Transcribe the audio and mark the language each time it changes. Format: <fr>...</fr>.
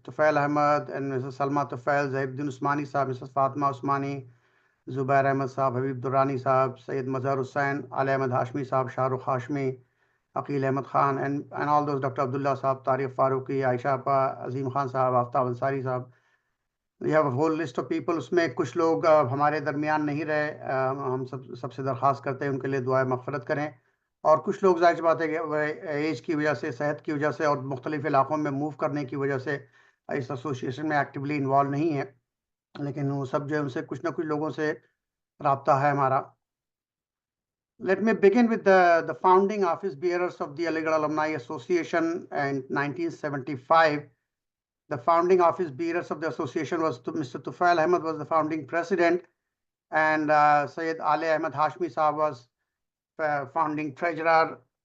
<en>Tufail Ahmed and Mrs. Salma Tufail, Zainuddin Usmani Saab, Mrs. Fatima Usmani, Zubair Ahmed Saab, Habib Durrani Saab, Sayyid Mazhar Hussain, Ali Ahmed Hashmi Saab, Shahrukh Hashmi, Aqil Ahmed Khan, and all those, Dr. Abdullah Saab, Tariq Faruqi, Aisha Appa, Azim Khan Saab, Aftab Ansari Saab. We have a whole list of people.</en> <hi>उसमें कुछ लोग हमारे दरमियान नहीं रहे, हम सबसे दरख्वास्त करते हैं उनके लिए दुआ मग़फ़िरत करें। और कुछ लोग ज़ाहिर सी बात है कि एज की वजह से, सेहत की वजह से और मुख्तलिफ़ इलाक़ों में मूव करने की वजह से इस एसोसिएशन में</hi> <en>actively involve</en> <hi>नहीं है, लेकिन वो सब जो है उनसे कुछ ना कुछ लोगों से राब्ता है हमारा.</hi> <en>Let me begin with the founding office bearers of the Aligarh Alumni Association in 1975. The founding office bearers of the association was Mr. Tufail Ahmed was the founding president, and Syed Ali Ahmed Hashmi Saab was founding treasurer.</en>